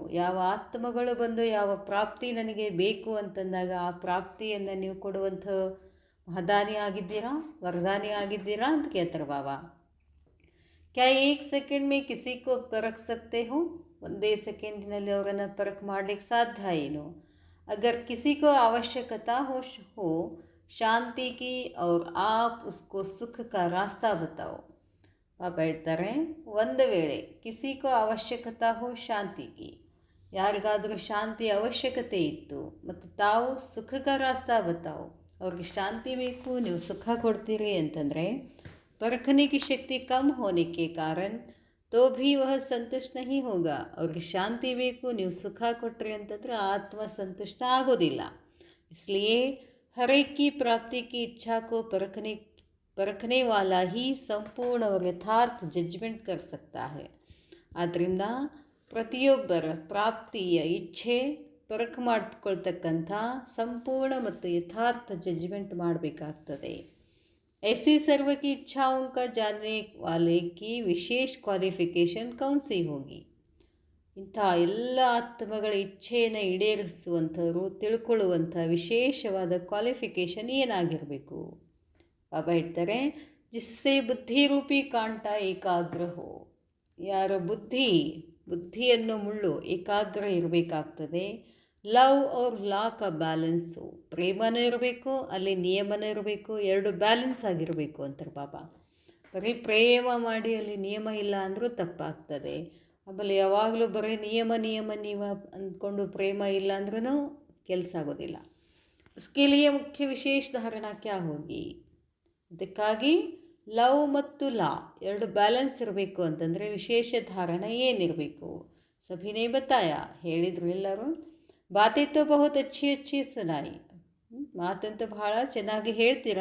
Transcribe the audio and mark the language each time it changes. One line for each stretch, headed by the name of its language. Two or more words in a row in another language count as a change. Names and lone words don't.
Kannada: ಯಾವ ಆತ್ಮಗಳು ಬಂದು ಯಾವ ಪ್ರಾಪ್ತಿ ನನಗೆ ಬೇಕು ಅಂತಂದಾಗ ಆ ಪ್ರಾಪ್ತಿಯನ್ನು ನೀವು ಕೊಡುವಂಥ ಮಹಾದಾನಿ ಆಗಿದ್ದೀರಾ, ವರದಾನಿ ಆಗಿದ್ದೀರಾ ಅಂತ ಕೇಳ್ತಾರೆ ಬಾಬಾ.
Hindi: क्या एक सेकंड में किसी को परख सकते हो?
Kannada: ಒಂದೇ ಸೆಕೆಂಡಿನಲ್ಲಿ ಅವರನ್ನು ಪರಖ್ ಮಾಡಲಿಕ್ಕೆ ಸಾಧ್ಯ ಏನು?
Hindi: अगर किसी को आवश्यकता हो शांति की और आप उसको सुख का रास्ता बताओ.
Kannada: ಬಾಬಾ ಹೇಳ್ತಾರೆ, ಒಂದು ವೇಳೆ
Hindi: किसी को आवश्यकता हो
Kannada: ಶಾಂತಿಗೆ, ಯಾರಿಗಾದರೂ ಶಾಂತಿ ಅವಶ್ಯಕತೆ ಇತ್ತು ಮತ್ತು ತಾವು
Hindi: सुख का रास्ता बताओ,
Kannada: ಅವ್ರಿಗೆ ಶಾಂತಿ ಬೇಕು, ನೀವು ಸುಖ ಕೊಡ್ತೀರಿ ಅಂತಂದರೆ
Hindi: परखने की शक्ति कम होने के कारण तो भी वह संतुष्ट नहीं होगा.
Kannada: ಅವ್ರಿಗೆ ಶಾಂತಿ ಬೇಕು, ನೀವು ಸುಖ ಕೊಟ್ರಿ ಅಂತಂದರೆ ಆತ್ಮ ಸಂತುಷ್ಟ ಆಗೋದಿಲ್ಲ.
Hindi: इसलिए हर एक की प्राप्ति की इच्छा को परखने वाला ही संपूर्ण और यथार्थ जजमेंट कर सकता है.
Kannada: ಆದ್ದರಿಂದ ಪ್ರತಿಯೊಬ್ಬರ ಪ್ರಾಪ್ತಿಯ ಇಚ್ಛೆ ಪರಖ ಮಾಡಿಕೊಳ್ತಕ್ಕಂಥ ಸಂಪೂರ್ಣ ಮತ್ತು ಯಥಾರ್ಥ ಜಜ್ಮೆಂಟ್ ಮಾಡಬೇಕಾಗ್ತದೆ.
Hindi: ऐसी सर्व की इच्छाओं का जानने वाले की विशेष क्वालिफिकेशन कौन सी होगी.
Kannada: ಇಂಥ ಎಲ್ಲ ಆತ್ಮಗಳ ಇಚ್ಛೆಯನ್ನು ಈಡೇರಿಸುವಂಥವರು ತಿಳ್ಕೊಳ್ಳುವಂಥ ವಿಶೇಷವಾದ ಕ್ವಾಲಿಫಿಕೇಷನ್ ಏನಾಗಿರಬೇಕು. ಬಾಬಾ ಹೇಳ್ತಾರೆ,
Hindi: जिससे बुद्धि रूपी कांटा एकाग्र हो.
Kannada: ಯಾರ ಬುದ್ಧಿಯನ್ನು ಮುಳ್ಳು ಏಕಾಗ್ರ ಇರಬೇಕಾಗ್ತದೆ.
Hindi: लव और लॉ का बैलेंस,
Kannada: ಪ್ರೇಮನೂ ಇರಬೇಕು, ಅಲ್ಲಿ ನಿಯಮನೂ ಇರಬೇಕು, ಎರಡು ಬ್ಯಾಲೆನ್ಸ್ ಆಗಿರಬೇಕು ಅಂತಾರೆ ಬಾಬಾ. ಬರೀ ಪ್ರೇಮ ಮಾಡಿ ಅಲ್ಲಿ ನಿಯಮ ಇಲ್ಲ ಅಂದರೂ ತಪ್ಪಾಗ್ತದೆ. ಆಮೇಲೆ ಯಾವಾಗಲೂ ಬರೀ ನಿಯಮ ಅಂದ್ಕೊಂಡು ಪ್ರೇಮ ಇಲ್ಲ ಅಂದ್ರೂ ಕೆಲಸ ಆಗೋದಿಲ್ಲ.
Hindi: उसके लिए मुख्य विशेष धारणा क्या होगी.
Kannada: ಅದಕ್ಕಾಗಿ ಲವ್ ಮತ್ತು ಲಾ ಎರಡು ಬ್ಯಾಲೆನ್ಸ್ ಇರಬೇಕು ಅಂತಂದರೆ ವಿಶೇಷ ಧಾರಣ ಏನಿರಬೇಕು.
Hindi: सभी ने बताया,
Kannada: ಹೇಳಿದರು ಎಲ್ಲರೂ.
Hindi: बातें तो बहुत अच्छी सुनाई,
Kannada: ಮಾತಂತೂ ಬಹಳ ಚೆನ್ನಾಗಿ ಹೇಳ್ತೀರಾ.